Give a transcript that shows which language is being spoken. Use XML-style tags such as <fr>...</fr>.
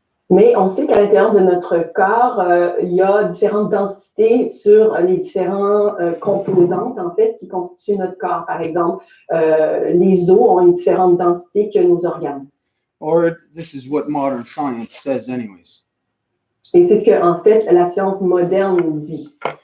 <fr>Mais on sait qu'à l'intérieur de notre corps, il y a différentes densités sur les différentes composantes, en fait, qui constituent notre corps. Par exemple, les os ont une différente densité que nos organes.</fr> <en>Or this is what modern science says anyways.</en> <fr>Et c'est ce que, en fait, la science moderne dit.</fr>